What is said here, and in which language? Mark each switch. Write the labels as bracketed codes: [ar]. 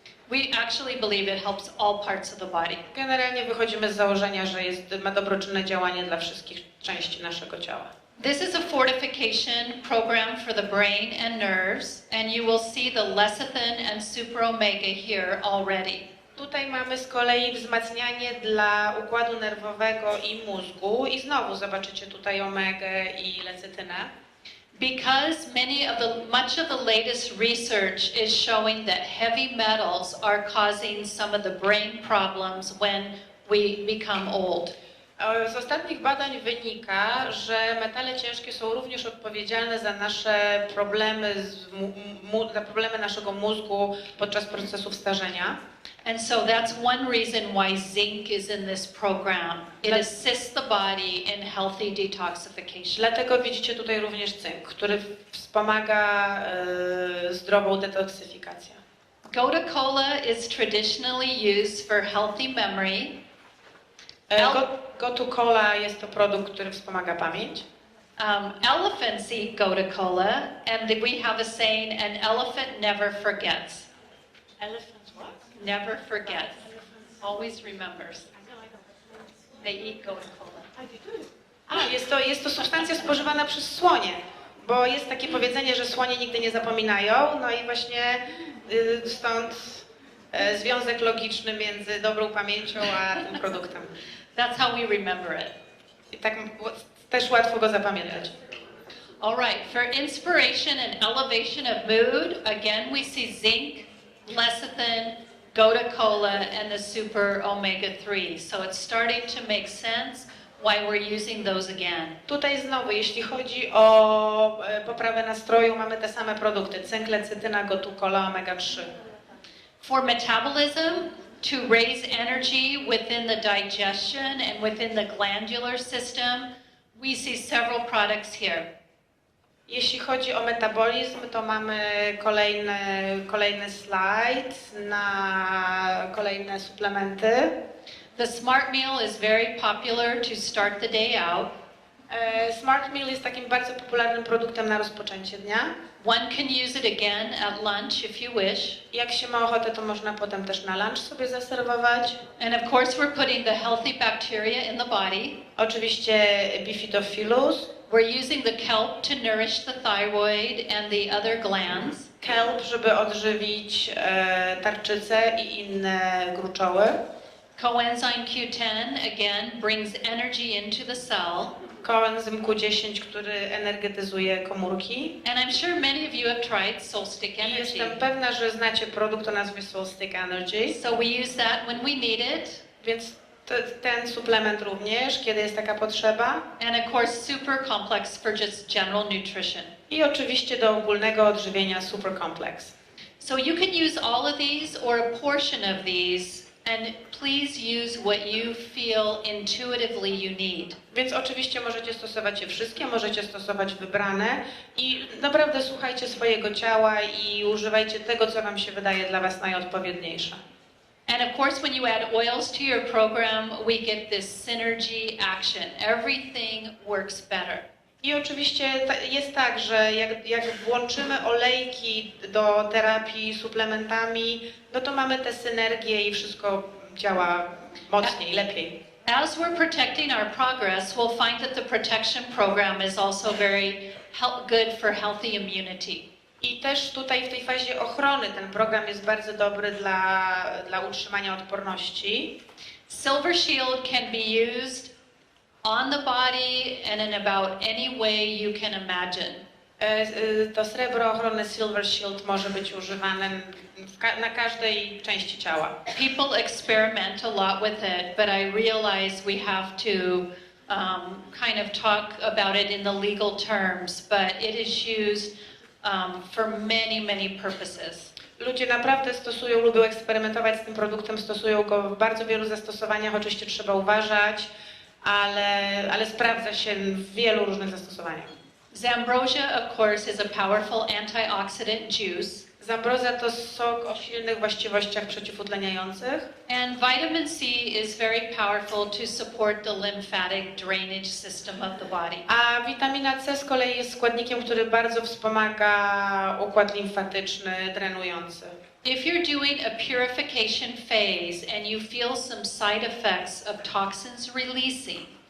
[en] We actually believe it helps all parts of the body. [pl] Generalnie wychodzimy z założenia, że ma dobroczynne działanie dla wszystkich części naszego ciała. [en] This is a fortification program for the brain and nerves, and you will see the lecithin and super omega here already. [pl] Tutaj mamy z kolei wzmacnianie dla układu nerwowego i mózgu i znowu zobaczycie tutaj omegę i lecytynę. [en] Because much of the latest research is showing that heavy metals are causing some of the brain problems when we become old. [pl] Z ostatnich badań wynika, że metale ciężkie są również odpowiedzialne za nasze problemy, za problemy naszego mózgu podczas procesów starzenia. [en] And so that's one reason why zinc is in this program. It assists the body in healthy detoxification. [pl] Dlatego widzicie tutaj również cynk, który wspomaga zdrową detoksyfikację. [en] Gotu kola is traditionally used for healthy memory. [pl] Gotu kola jest to produkt, który wspomaga pamięć. [en] Elephants eat gotu kola, and we have a saying, an elephant never forgets. Elephants what? Never forgets. Always remembers. They eat gotu kola. [pl] Jest to substancja spożywana przez słonie, bo jest takie powiedzenie, że słonie nigdy nie zapominają, no i właśnie stąd związek logiczny między dobrą pamięcią a tym produktem. [en] That's how we remember it. [pl] I tak też łatwo go zapamiętać. [en] All right, for inspiration and elevation of mood, again we see zinc, lecithin, gotu kola, and the super omega-3. So it's starting to make sense why we're using those again. [pl] Tutaj znowu, jeśli chodzi o poprawę nastroju, mamy te same produkty: cynk, lecytyna, gotu kola, omega-3. [en] For metabolism, to raise energy within the digestion and within the glandular system, we see several products here. [pl] Jeśli chodzi o metabolizm, to mamy kolejny slajd na kolejne suplementy. [en] The Smart Meal is very popular to start the day out. [pl] Smart Meal jest takim bardzo popularnym produktem na rozpoczęcie dnia. [en] One can use it again at lunch if you wish. [pl] Jak się ma ochotę, to można potem też na lunch sobie zaserwować. [en] And of course we're putting the healthy bacteria in the body. [pl] Oczywiście Bifidobacillus. [en] We're using the kelp to nourish the thyroid and the other glands. [pl] Kelp, żeby odżywić tarczycę i inne gruczoły. [en] Coenzyme Q10 again brings energy into the cell. [pl] Coenzym Q10, który energetyzuje komórki. [en] And I'm sure many of you have tried Solstick Energy. [pl] Jestem pewna, że znacie produkt o nazwie Solstick Energy. [en] So we use that when we need it. [pl] Więc ten suplement również, kiedy jest taka potrzeba. [en] And of course super complex for just general nutrition. [pl] I oczywiście do ogólnego odżywienia Super Complex. [en] So you can use all of these or a portion of these. And please use what you feel intuitively you need. [pl] Więc oczywiście możecie stosować je wszystkie, możecie stosować wybrane i naprawdę słuchajcie swojego ciała i używajcie tego, co wam się wydaje dla was najodpowiedniejsze. [en] And of course when you add oils to your program, we get this synergy action. Everything works better. [pl] I oczywiście jest tak, że jak włączymy olejki do terapii suplementami, no to mamy tę synergię i wszystko działa mocniej, lepiej. [en] As we're protecting our progress, we'll find that the protection program is also very good for healthy immunity. [pl] I też tutaj w tej fazie ochrony ten program jest bardzo dobry dla utrzymania odporności. [en] Silver Shield can be used on the body and in about any way you can imagine. [pl] To srebro ochronne Silver Shield może być używane na każdej części ciała. [en] People experiment a lot with it, but I realize we have to kind of talk about it in the legal terms, but it is used for many, many purposes. [pl] Ludzie naprawdę lubią eksperymentować z tym produktem, stosują go w bardzo wielu zastosowaniach, oczywiście trzeba uważać, ale sprawdza się w wielu różnych zastosowaniach. [en] Zambrosia, of course, is a powerful antioxidant juice. [pl] Zambrozja to sok o silnych właściwościach przeciwutleniających. [en] And vitamin C is very powerful to support the lymphatic drainage system of the body. [pl] A witamina C z kolei jest składnikiem, który bardzo wspomaga układ limfatyczny, drenujący. [en] If you're doing a purification phase and you feel some side effects of toxins releasing,